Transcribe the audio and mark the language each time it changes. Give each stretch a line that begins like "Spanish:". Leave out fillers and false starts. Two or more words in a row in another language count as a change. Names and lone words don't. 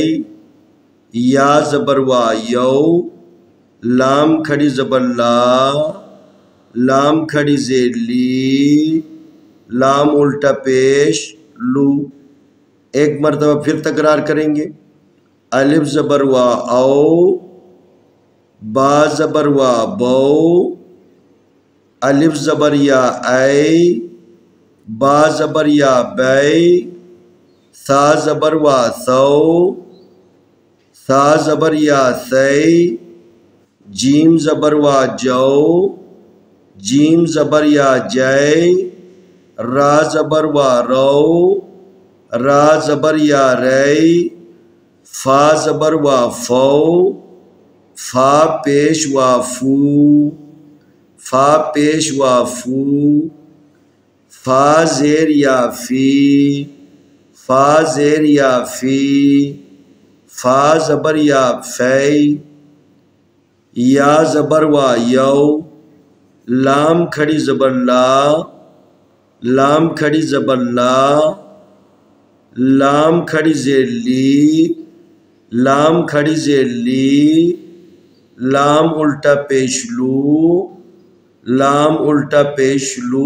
Urdu: یا زبر وا یو. لام کھڑی زبر لا، لام کھڑی زیر لی. لام الٹا پیش لو. ایک مرتبہ پھر تکرار کریں گے. الف زبر وا او، با زبر وا بو. الف زبر یا ای، با زبر یا بی. ثا زبر وا ثو، ثا زبر یا ثی، جیم زبر وا جو، جیم زبر یا جے، را زبر وا رو، را زبر یا رے، فا زبر وا فو، فا پیش وا فو، فا پیش وا فو، فا زیر یا فی، فا زیر یا فی، فا زبر یا فی، یا زبر وا یو، لام کھڑی زبر لا، لام کھڑی زبر لا، لام کھڑی زیر لی، لام کھڑی زیر لی، لام الٹا پیش لو، لام الٹا پیش لو۔